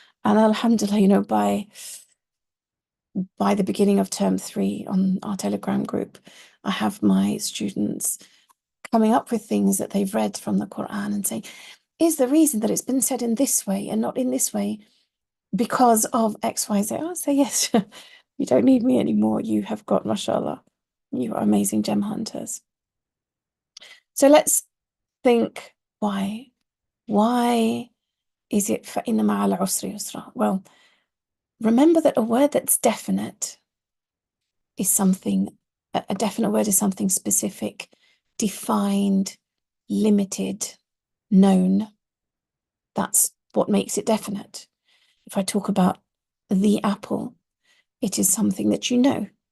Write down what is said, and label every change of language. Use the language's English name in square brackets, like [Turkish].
[English] And alhamdulillah, by the beginning of term 3 on our Telegram group, I have my students coming up with things that they've read from the Quran and saying, is the reason that it's been said in this way and not in this way because of X, Y, Z? I say, yes, you don't need me anymore. You have got, mashallah, you are amazing gem hunters. So let's think, why? Why is it [Arabic] فَإِنَّ مَعَ الْعُسْرِ يُسْرًا? [English] Well, remember that a word that's definite is something, a definite word is something specific, defined, limited, known. That's what makes it definite. If I talk about the apple, it is something that you know.